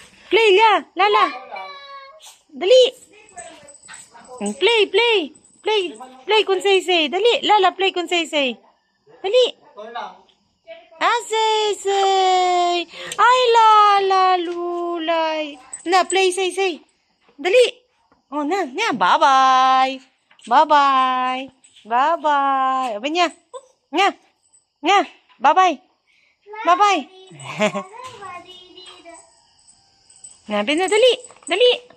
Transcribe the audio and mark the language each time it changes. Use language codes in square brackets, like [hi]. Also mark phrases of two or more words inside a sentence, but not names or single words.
[ceb] Play, Lala. Dali. Play. Play kun Say. Dali, Lala, play kun Say. Dali. Say. Ay, Lala, lulay. Na, play, Say. Dali. Oh, na. Bye-bye. Apa niya? Nga. Bye-bye. Nga, dali.